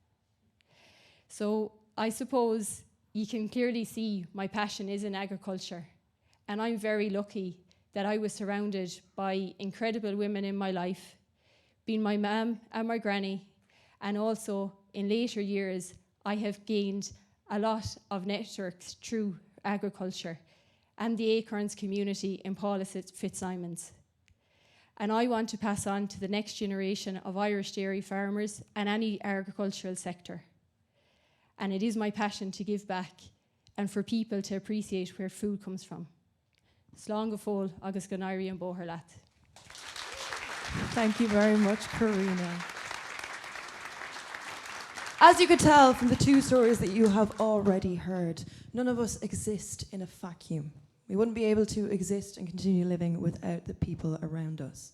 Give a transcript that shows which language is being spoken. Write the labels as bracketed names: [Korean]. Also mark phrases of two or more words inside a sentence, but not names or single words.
[English] So I suppose you can clearly see my passion is in agriculture, and I'm very lucky that I was surrounded by incredible women in my life, being my mum and my granny, and also in later years I have gained a lot of networks through agriculture and the Acorns community in Paulus Fitzsimons. And I want to pass on to the next generation of Irish dairy farmers and any agricultural sector. And it is my passion to give back and for people to appreciate where food comes from. [Irish] Slán go fóill agus go n-éirí an bóthar leat. [English] Thank you very much, Karina. As you could tell from the two stories that you have already heard, none of us exist in a vacuum. We wouldn't be able to exist and continue living without the people around us.